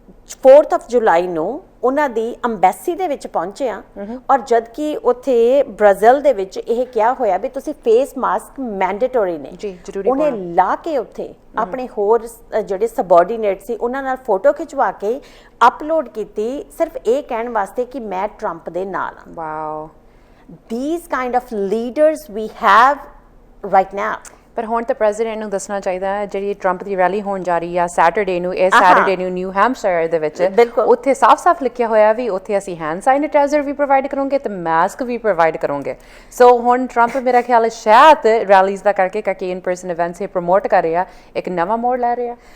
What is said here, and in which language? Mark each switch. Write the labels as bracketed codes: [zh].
[pa] 4th of ਜੁਲਾਈ ਨੂੰ ਉਹਨਾਂ ਦੀ embassy ਦੇ ਵਿੱਚ ਪਹੁੰਚੇ ਆ ਔਰ ਜਦ ਕਿ ਉੱਥੇ ਬ੍ਰਾਜ਼ੀਲ ਦੇ ਵਿੱਚ ਇਹ ਕਿਹਾ ਹੋਇਆ ਵੀ ਤੁਸੀਂ ਫੇਸ ਮਾਸਕ ਮੈਂਡੇਟਰੀ ਨੇ ਜੀ, ਜ਼ਰੂਰੀ ਉਹਨੇ ਲਾ ਕੇ ਉੱਥੇ ਆਪਣੇ ਹੋਰ ਜਿਹੜੇ ਸਬਆਰਡੀਨੇਟ ਸੀ ਉਹਨਾਂ ਨਾਲ ਫੋਟੋ ਖਿਚਵਾ ਕੇ ਅਪਲੋਡ ਕੀਤੀ ਸਿਰਫ ਇਹ ਕਹਿਣ ਵਾਸਤੇ ਕਿ ਮੈਂ ਟਰੰਪ ਦੇ ਨਾਲ ਆ। [en] Wow, these kind of leaders we have right now। [pa] ਪਰ ਹੁਣ ਤਾਂ ਪ੍ਰੈਜ਼ੀਡੈਂਟ ਨੂੰ ਦੱਸਣਾ ਚਾਹੀਦਾ ਹੈ ਜਿਹੜੀ ਟਰੰਪ ਦੀ ਰੈਲੀ ਹੋਣ ਜਾ ਰਹੀ ਆ ਸੈਟਰਡੇ ਨੂੰ, ਇਹ ਸੈਟਰਡੇ ਨੂੰ ਨਿਊ ਹੈਂਪਸ਼ਾਇਰ ਦੇ ਵਿੱਚ, ਉੱਥੇ ਸਾਫ਼-ਸਾਫ਼ ਲਿਖਿਆ ਹੋਇਆ ਵੀ ਉੱਥੇ ਅਸੀਂ ਹੈਂਡ ਸੈਨੀਟਾਈਜ਼ਰ ਵੀ ਪ੍ਰੋਵਾਈਡ ਕਰੋਗੇ ਤੇ ਮਾਸਕ ਵੀ ਪ੍ਰੋਵਾਈਡ ਕਰੋਗੇ। ਸੋ ਹੁਣ ਟਰੰਪ ਮੇਰਾ ਖਿਆਲ ਹੈ ਸ਼ਾਇਦ ਰੈਲੀਜ਼ ਦਾ ਕਰਕੇ ਇਨ ਪਰਸਨ ਇਵੈਂਟਸ ਇਹ ਪ੍ਰਮੋਟ ਕਰ ਰਿਹਾ, ਇੱਕ ਨਵਾਂ ਮੋੜ ਲੈ ਰਿਹਾ,